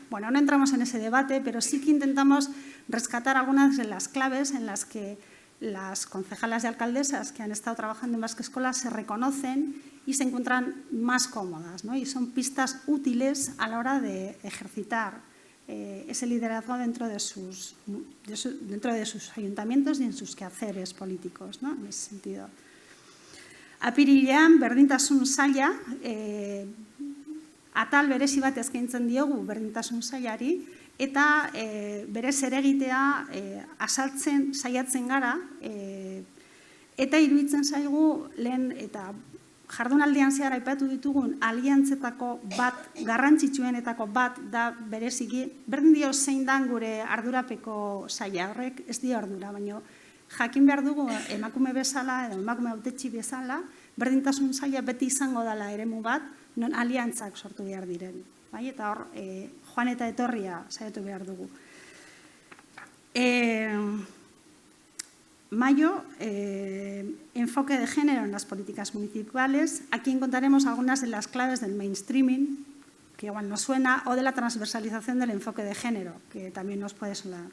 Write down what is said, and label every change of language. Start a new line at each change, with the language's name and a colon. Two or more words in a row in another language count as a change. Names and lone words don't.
Spanish: Bueno, no entramos en ese debate, pero sí que intentamos rescatar algunas de las claves en las que las concejalas y alcaldesas que han estado trabajando en Basque Escola se reconocen y se encuentran más cómodas, ¿no? Y son pistas útiles a la hora de ejercitar ese liderazgo dentro de sus ayuntamientos y en sus quehaceres políticos, ¿no? En ese sentido.
Basque: Apirilean, berdintasun saila, atal berezi bat eskaintzen diogu berdintasun sailari, eta bere zeregitea azaltzen saiatzen gara, eta iruditzen zaigu lehen eta jardunaldian zehar aipatu ditugun aliantzetako bat, garrantzitsuenetako bat da bereziki, berdin dio zein dan gure ardurapeko saila horrek, ez dio ardura, baina jakin behar dugu emakume bezala edo emakume hautetsi bezala, berdintasun saila beti izango dela eremu bat, non aliantzak sortu behar diren. Eta hor, joan eta etorria saiatu behar dugu.
Spanish: Mayo, enfoque de género en las políticas municipales. Aquí encontraremos algunas de las claves del mainstreaming, que igual nos suena, o de la transversalización del enfoque de género, que también nos puede sonar.